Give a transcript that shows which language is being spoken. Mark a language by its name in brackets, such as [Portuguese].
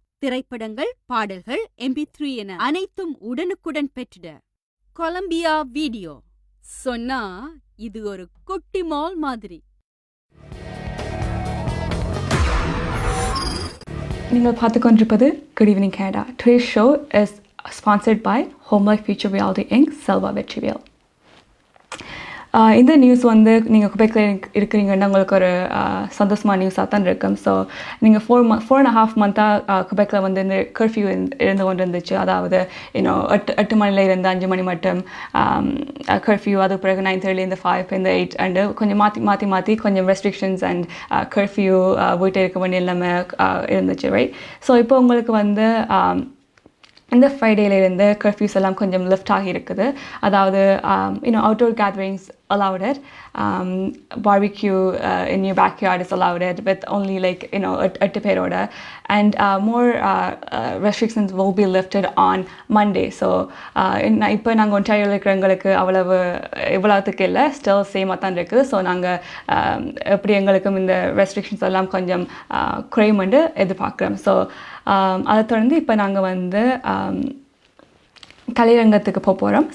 [Tamil] திரைப்படங்கள், பாடல்கள், MP3 என அனைத்தும் உடனுக்குடன் பெற்றிட கொலம்பியா வீடியோ. சொன்னா இது ஒரு குட்டி மால் மாதிரி. நீங்கள் பார்த்து கொண்டிருப்பது Good Evening Canada. [English] Today's show is sponsored by Home Life Future Reality Inc. [Tamil] Selva Vetrivel. இந்த நியூஸ் வந்து நீங்கள் குபேக்கில் இருக்கிறீங்கன்னா உங்களுக்கு ஒரு சந்தோஷமான நியூஸாக தான் இருக்கும். ஸோ நீங்கள் 4.5 மந்த்தாக குபேக்கில் வந்து இந்த கர்ஃப்யூ இருந்து கொண்டு இருந்துச்சு. அதாவது இன்னும் 8 மணில இருந்து 5 மணி மட்டும் கர்ஃப்யூ, அது பிறகு 9:30 5 8 அண்டு கொஞ்சம் மாற்றி கொஞ்சம் ரெஸ்ட்ரிக்ஷன்ஸ் அண்ட் கர்ஃப்யூ வீட்டை இருக்க வேண்டிய எல்லாமே இருந்துச்சு, ரைட்? ஸோ இப்போ உங்களுக்கு வந்து இந்த ஃப்ரைடேலேருந்து கர்ஃப்யூஸ் எல்லாம் கொஞ்சம் லிஃப்ட் ஆகி இருக்குது. [English] அதாவது outdoor gatherings allowed it, barbecue in your backyard is allowed it with only 8 பேரோட, and more restrictions will be lifted on Monday. [Tamil] So இப்போ நாங்கள் ஒன்டாரியோவில் இருக்கிறவங்களுக்கு இவ்வளவுக்கு இல்லை, ஸ்டில் சேமாக தான் இருக்குது. ஸோ நாங்கள் எப்படி எங்களுக்கும் இந்த ரெஸ்ட்ரிக்ஷன்ஸ் எல்லாம் கொஞ்சம் குறையுமென்று எதிர்பார்க்குறோம். ஸோ அதை தொடர்ந்து இப்போ நாங்கள் வந்து கலைரங்கத்துக்கு போகிறோம்.